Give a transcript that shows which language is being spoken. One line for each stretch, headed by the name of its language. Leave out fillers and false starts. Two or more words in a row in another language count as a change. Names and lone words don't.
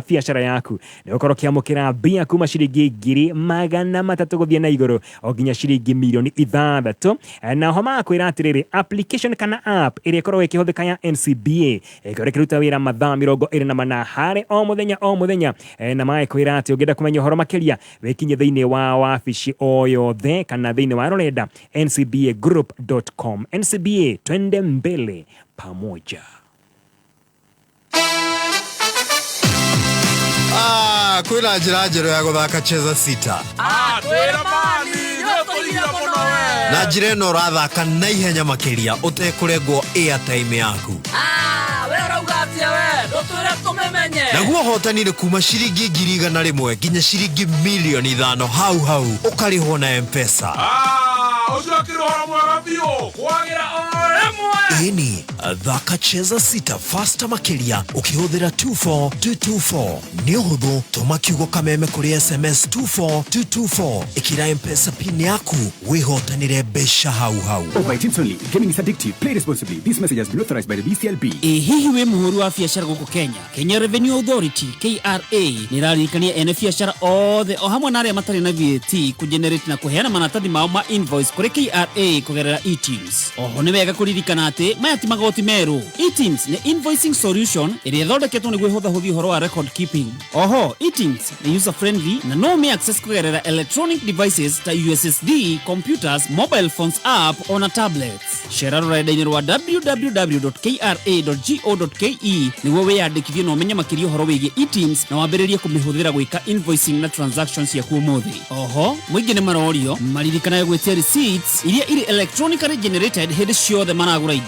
Kikuyu: biashara yaku ni ukorwo kiamukira bia kuma ciringi 300 guthie na iguru o nginya ciringi milioni 6 na ho makwira atiriri application kana app iria ikorwo ikihuthika ya NCBA ikorwo ikiruta wira mathaa 24 harĩ o muthenya na makwira ati ungienda kumenya horo makiria wikinye thiini wa wabici o yothe kana thiini wa rurenda ncbagroup.com.
Swahili: NCBA twende mbele pamoja.
Kikuyu: Kwina njira njerũ ya guthaka
Swahili: cheza sita.
Kikuyu: Twira mani yotoria muno we. Na njira ĩno ũrathaka na ihenya makiria utekurengwo airtime yaku. We urauga atia we ndutwire tumemenye. Naguo hotani ni kuma ciringi 100,000 nginya ciringi milioni 5 hau ukarihwo na M-Pesa. Ucio kirohora mwega biũ kwagira o rimwe. Ini thaka
Swahili: cheza sita
Kikuyu: faster makiria ukihuthira 24224 ni uhuthu tuma kiugo kameme kuri SMS 24224 ikira M-Pesa pin yaku wihotanire mbeca hau.
English: Oh, by tips only. Gaming is addictive. Play responsibly. This message has been authorized by the BCLB.
Kikuyu: Hihi we muhuru wa biashara guku Kenya Revenue Authority KRA niraririkania ene biashara othe o hamwe na aria matari na VAT kugenerate na kuheana manatathi mao ma invoice kuri KRA kugerera eTIMS. Oho ni wega kuririkana ati maya ti magoti meru. eTIMS ni
English: invoicing solution
Kikuyu: iria thondeketwo niguo ihuthahuthia uhoro wa
English: record keeping.
Kikuyu: Oho eTIMS ni
English: user friendly
Kikuyu: na no me access kugerera
English: electronic devices
Kikuyu: ta
English: USSD, computers, mobile phones app
Kikuyu: ona tablets. Share rurenda-ini rwa www.kra.go.ke niguo wiyandikithie na umenye makiria uhoro wigie eTIMS na wambiririe kumihuthira gwika invoicing na transactions ya kuumuthi. Oho mwingi ni marorio maririkanaga gwetia receipts iria iri
English: electronically generated
Kikuyu: hindi ciothe maragura indo.